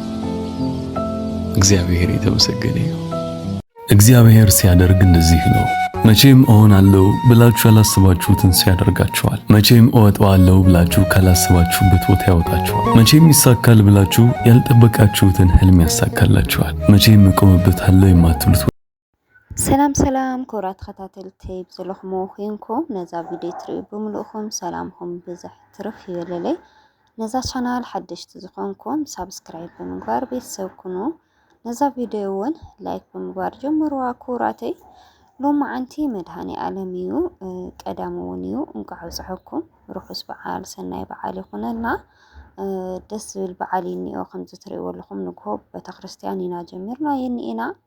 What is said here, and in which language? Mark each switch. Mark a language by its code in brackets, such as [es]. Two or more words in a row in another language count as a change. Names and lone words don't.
[am] እግዚአብሔር የተመሰገነ ይሁን። እግዚአብሔር ሲያደርግ እንደዚህ ነው። መቼም እሆናለሁ ብላችሁ ያላሰባችሁትን ሲያደርጋችኋል። መቼም እወጣዋለሁ ብላችሁ ካላሰባችሁበት ቦታ ያወጣችኋል። መቼም ይሳካል ብላችሁ ያልጠበቃችሁትን ህልም ያሳካላችኋል። መቼም እቆምበታለሁ የማትሉት [ti] ሰላም ክብራት ተከታተልቲ ብዘለኹም ኮይንኩም ነዛ ቪድዮ ትሪኡ ብምልኡኹም ሰላምኩም ብዝሕ ትርፍ ይበለለይ። ነዛ ቻናል ሓደሽቲ ዝኾንኩም ሳብስክራይብ ብምግባር ቤተሰብ ኩኑ። ነዛ ቪድዮ እውን ላይክ ብምግባር ጀምርዋ ክቡራተይ። ሎማዓንቲ መድሃኒ ዓለም እዩ ቀዳም እውን እዩ እንኳዕ በፅሐኩም ርሑስ በዓል ሰናይ በዓል ይኹነልና። ደስ ዝብል በዓል እኒኦ ከምዚ ትሪእዎ ኣለኹም ንግሆ ቤተክርስትያን ኢና ጀሚርና የኒኤና